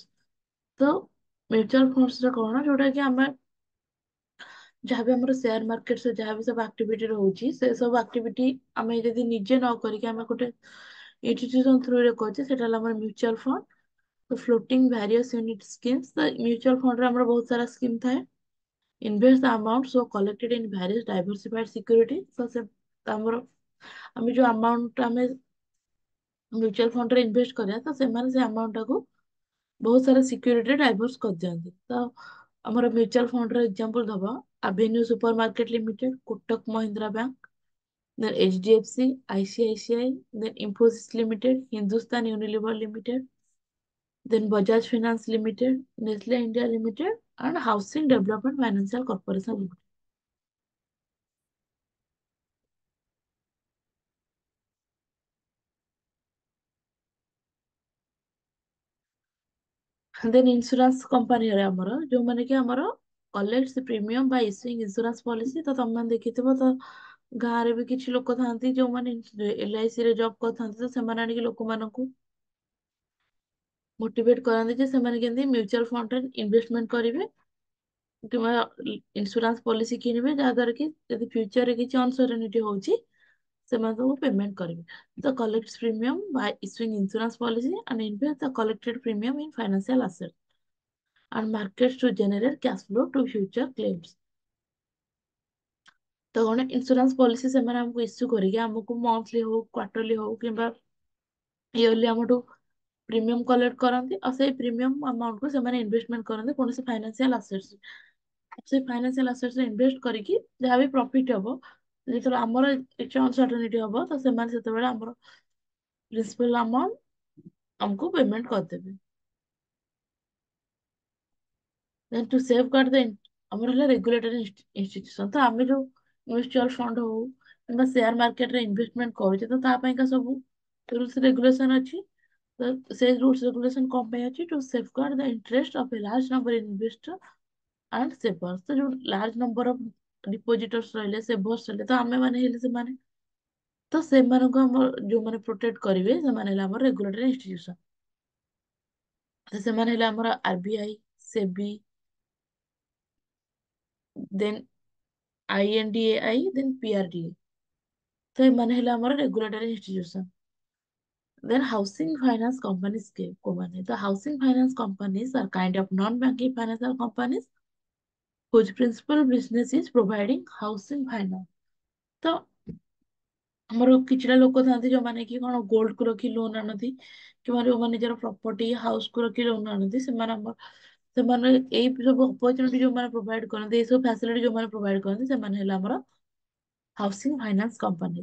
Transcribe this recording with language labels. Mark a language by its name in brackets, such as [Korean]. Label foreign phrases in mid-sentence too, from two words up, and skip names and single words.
[Odia] ତ [English] mutual funds [Odia] କଣ, ଯୋଉଟା କି ଆମେ ଯାହାବି ଆମର [English] share market [Odia] ଯାହାବି ସବୁ ଆକ୍ଟିଭିଟି ରହୁଛି, ସେ ସବୁ ଆକ୍ଟିଭିଟି ଆମେ ଯଦି ନିଜେ ନ କରିକି ଆମେ ଗୋଟେ [English] institution through [Odia] କରୁଛେ, ସେଟା ହେଲା ଆମର [English] mutual fund. ତ floating various unit schemes. [Odia] ତ [English] mutual fund [Odia] ଆମର ବହୁତ ସାରା ସ୍କିମ୍ ଥାଏ। [English] Invest the amount so collected in various diversified security. [Odia] So ସେ ଆମର ଆମେ ଯୋଉ ଆମାଉଣ୍ଟ ଆମେ [English] mutual fund invest [Odia] କରିବା, ତ ସେମାନେ ସେ ଆମାଉଣ୍ଟ ଟାକୁ ବହୁତ ସାରା ସିକ୍ୟୁରିଟିରେ ଡାଇଭର୍ସ କରିଦିଅନ୍ତି। ତ ଆମର [English] mutual fund example [Odia] ଦବ ଆଭେନ୍ୟୁ ସୁପର ମାର୍କେଟ ଲିମିଟେଡ, କୋଟକ ମହିନ୍ଦ୍ରା ବ୍ୟାଙ୍କ, ଦେନ୍ HDFC, ICICI, ଦେନ୍ ଇନଫୋସିସ ଲିମିଟେଡ, ହିନ୍ଦୁସ୍ତାନ ୟୁନିଲିଭର ଲିମିଟେଡ, [English] then Bajaj Finance Limited, Nestle India Limited, and Housing Development Financial Corporation Limited. then insurance company [Odia] ଆମର ଯୋଉମାନେ କି ଆମର [English] collect premium [Odia] ବା [English] issuing insurance policy. [Odia] ତ ତମେ ଦେଖିଥିବ, ତ ଗାଁରେ ବି କିଛି ଲୋକ ଥାନ୍ତି ଯୋଉମାନେ LIC ରେ ଜବ୍ କରିଥାନ୍ତି, ତ ସେମାନେ ଆଣିକି ଲୋକମାନଙ୍କୁ ମୋଟିଭେଟ କରନ୍ତି ଯେ ସେମାନେ କେମିତି [English] mutual fund investment [Odia] କରିବେ କିମ୍ବା [English] insurance policy [Odia] କିଣିବେ, ଯାହାଦ୍ୱାରା କି ଯଦି ଫ୍ୟୁଚରରେ କିଛି ଅନସର୍ଟେନିଟି ହଉଛି ସେମାନେ ସବୁ ପେମେଣ୍ଟ କରିବେ। [English] The collects premium by issuing insurance policy and invest the collected premium in financial assets and markets to generate cash flow to future claims. [Odia] ତ କଣ [English] insurance policy [Odia] ସେମାନେ ଆମକୁ ଇସ୍ୟୁ କରିକି ଆମକୁ ମନ୍ଥଲି ହଉ, କ୍ୱାର୍ଟରଲି ହଉ କିମ୍ବା ଇୟରଲି ଆମଠୁ [English] premium collect [Odia] କରନ୍ତି, ଆଉ ସେଇ [English] premium amount [Odia] ସେମାନେ ଇନଭେଷ୍ଟମେଣ୍ଟ କରନ୍ତି କୌଣସି [English] financial assets. [Odia] ସେ [English] financial assets invest [Odia] କରିକି ଯାହା ବି ପ୍ରଫିଟ ହବ, ଯେତେବେଳେ ଆମର କିଛି ଅନସର୍ଟନିଟି ହବ, ତ ସେମାନେ ସେତେବେଳେ ଆମର [English] principal amount [Odia] ଆମକୁ ପେମେଣ୍ଟ କରିଦେବେ। [English] Then to safeguard the [Odia] ଆମର ହେଲା [English] regulatory institution. [Odia] ତ ଆମେ ଯୋଉ [English] mutual fund [Odia] ହଉ କିମ୍ବା [English] share market investment [Odia] କରୁଛେ, ତ ତା ପାଇଁକା ସବୁ [English] rules regulation [Odia] ଅଛି। ତ ସେ [English] rules regulation [Odia] କଣ ପାଇଁ ଅଛି? [English] to safeguard the interest of a large number investor and savers. [Odia] ତ ଯୋଉ [English] large number of depositors [Odia] ରହିଲେ, ସେଭର୍ସ ରହିଲେ, ତ ଆମେ ମାନେ ହେଲେ ସେମାନେ, ତ ସେମାନଙ୍କୁ ଆମର ଯୋଉମାନେ ପ୍ରୋଟେକ୍ଟ କରିବେ ସେମାନେ ହେଲେ ଆମର [English] regulatory institution. [Odia] ତ ସେମାନେ ହେଲେ ଆମର RBI, ସେବି, ଦେନ୍ INDAI, ଦେନ୍ PRDA। ତ ଏମାନେ ହେଲେ ଆମର [English] regulatory institution. Then housing finance companies କୋଉମାନେ? The housing finance companies are kind of non-banking financial companies whose principal business is providing housing finance. [Odia] ତ ଆମର କିଛିଟା ଲୋକ ଥାନ୍ତି ଯୋଉମାନେ କି କଣ ଗୋଲ୍ଡ କୁ ରଖି ଲୋନ ଆଣନ୍ତି, କିମ୍ବା ଯୋଉମାନେ ନିଜର [English] property house [Odia] କୁ ରଖି ଲୋନ ଆଣନ୍ତି, ସେମାନେ ଏଇ ସବୁ ଅପରଚୁନିଟି ଯୋଉମାନେ ପ୍ରୋଭାଇଡ କରନ୍ତି, ଏଇ ସବୁ ଫ୍ୟାସିଲିଟି ଯୋଉମାନେ ପ୍ରୋଭାଇଡ କରନ୍ତି, ସେମାନେ ହେଲେ ଆମର [English] housing finance company.